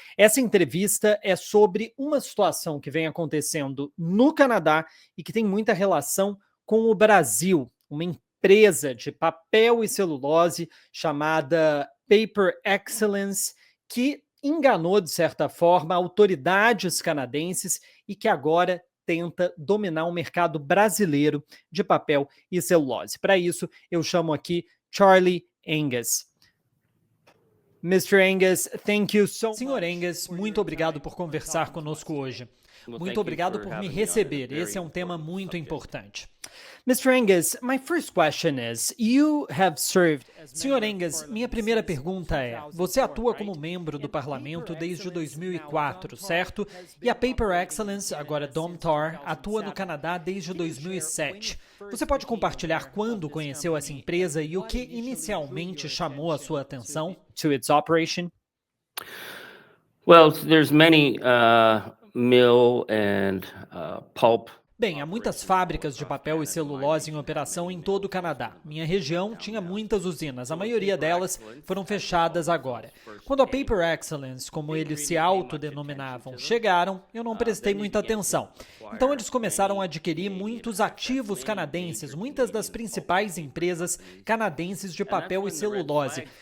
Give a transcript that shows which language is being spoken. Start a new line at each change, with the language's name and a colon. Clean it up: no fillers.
Portuguese: Essa entrevista é sobre uma situação que vem acontecendo no Canadá e que tem muita relação com o Brasil, uma empresa de papel e celulose chamada Paper Excellence que enganou, de certa forma, autoridades canadenses e que agora tenta dominar o mercado brasileiro de papel e celulose. Para isso, eu chamo aqui Charlie Angus. Mr.
English: Angus, thank you so much.
Portuguese: Senhor Angus, muito obrigado por conversar conosco hoje. Muito obrigado por me receber. Esse é um tema muito importante.
English: Mr. Angus, my first question is, you have served...
Portuguese: Senhor Angus, minha primeira pergunta é, você atua como membro do parlamento desde 2004, certo? E a Paper Excellence, agora Domtar, atua no Canadá desde 2007. Você pode compartilhar quando conheceu essa empresa e o que inicialmente chamou a sua atenção?
English: To its operation? Well, there's many mill and pulp.
Portuguese: Bem, há muitas fábricas de papel e celulose em operação em todo o Canadá. Minha região tinha muitas usinas, a maioria delas foram fechadas agora. Quando a Paper Excellence, como eles se autodenominavam, chegaram, eu não prestei muita atenção. Então eles começaram a adquirir muitos ativos canadenses, muitas das principais empresas canadenses de papel e celulose.